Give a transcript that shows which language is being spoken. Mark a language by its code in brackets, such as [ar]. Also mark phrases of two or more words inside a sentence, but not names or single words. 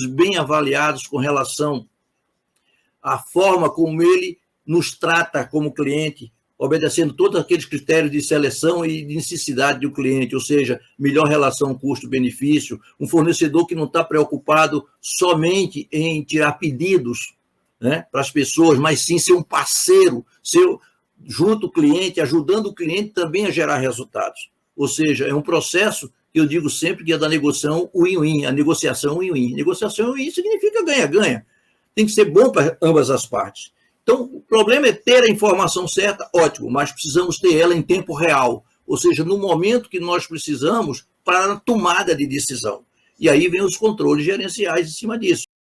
[pt] bem avaliados com relação à forma como ele nos trata como cliente, obedecendo todos aqueles critérios de seleção e de necessidade do cliente, ou seja, melhor relação custo-benefício, um fornecedor que não está preocupado somente em tirar pedidos, né, para as pessoas, mas sim ser um parceiro, junto ao cliente, ajudando o cliente também a gerar resultados. Ou seja, é um processo que eu digo sempre que é da negociação win-win, a negociação win-win. Negociação win-win significa ganha-ganha. Tem que ser bom para ambas as partes. Então, o problema é ter a informação certa, ótimo, mas precisamos ter ela em tempo real, ou seja, no momento que nós precisamos para a tomada de decisão. E aí vem os controles gerenciais em cima disso.